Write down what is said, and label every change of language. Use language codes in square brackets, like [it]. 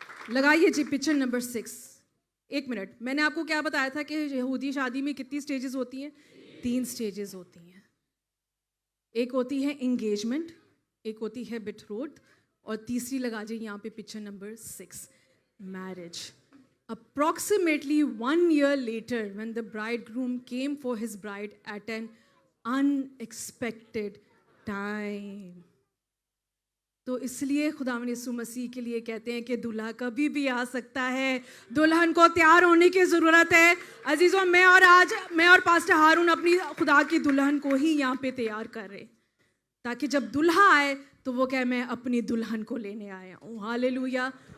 [hi] लगाइए जी picture number 6। 1 minute, मैंने आपको क्या बताया था कि यहूदी शादी में कितनी स्टेजेस होती हैं? 3 स्टेजेस होती हैं। एक होती है एंगेजमेंट, एक होती है बिट्रोथ, और तीसरी लगा जाइए यहाँ पे picture number 6, marriage. [en] Approximately 1 year later, when the bridegroom came for his bride at an unexpected time. [hi] तो इसलिए खुदावंद यीशु मसीह के लिए कहते हैं कि दूल्हा कभी भी आ सकता है, दुल्हन को तैयार होने की ज़रूरत है। अजीज़ों, मैं और पास्टर हारून अपनी खुदा की दुल्हन को ही यहाँ पे तैयार कर रहे, ताकि जब दुल्हा आए तो वो कहे मैं अपनी दुल्हन को लेने आया हूँ। हालेलुया।